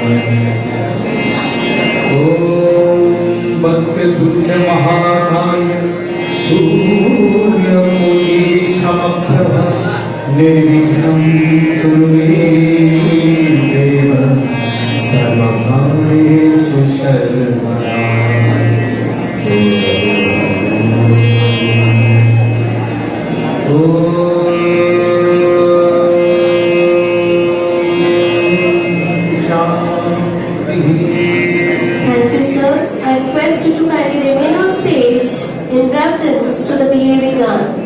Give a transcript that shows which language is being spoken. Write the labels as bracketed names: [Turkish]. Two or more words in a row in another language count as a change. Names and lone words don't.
[Sanskrit] ओम वक्रतुंड महाकाय सूर्यकोटि समप्रभ निर्विघ्नं कुरु मे देव सर्वकार्येषु सर्वदा [English] Thank you, sirs. I request you to kindly remain on stage in reference to the DAV gun.